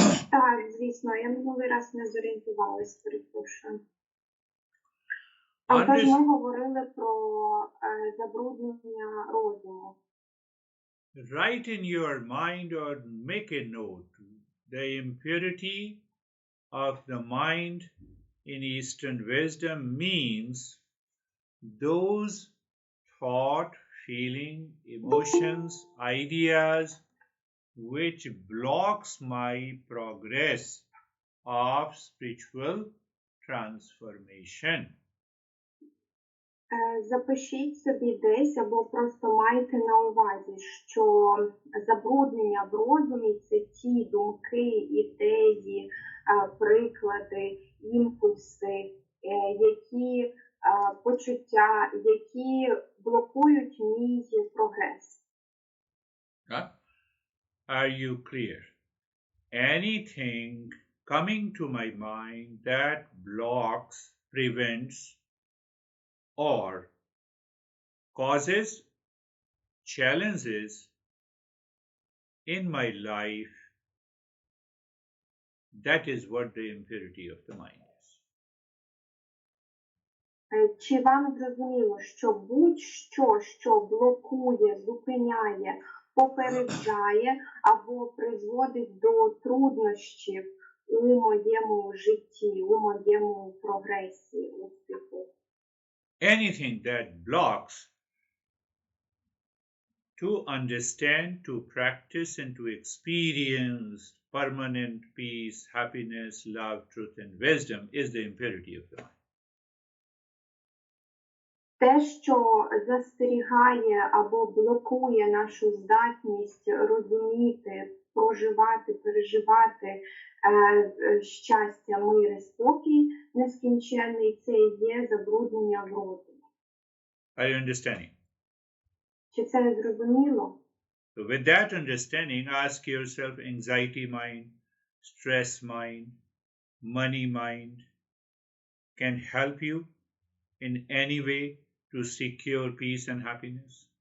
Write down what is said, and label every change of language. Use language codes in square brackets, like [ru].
[uk] Так, звісно, я минулий раз не зорієнтувалась, перепрошую. Тож ми говорили про забруднення розуму. [en] Write in your mind or make a note. The impurity of the mind in Eastern wisdom means those thought, feeling, emotions, ideas which blocks my progress of spiritual transformation. [uk] Запишіть собі десь або просто майте на увазі, що забруднення в розумі – це ті думки, ідеї, приклади, імпульси, які почуття, які блокують мій прогрес. [en] Are you clear? Anything coming to my mind that blocks, prevents, or causes challenges in my life, that is what the impurity of the mind is. [uk] Чи вам зрозуміло, що будь-що, що блокує, зупиняє, попереджає або призводить до труднощів у моєму житті, у моєму прогресі, успіху? [en] Anything that blocks to understand, to practice, and to experience permanent peace, happiness, love, truth, and wisdom is the impurity of the mind. [uk] Те, що застерігає або блокує нашу здатність розуміти, проживати, переживати щастя, мир і спокій нескінченний, це є забруднення в розумі. [en] Are you understanding? [uk] Чи це не зрозуміло? [en] So with that understanding, ask yourself, anxiety mind, stress mind, money mind can help you in any way to secure peace and happiness?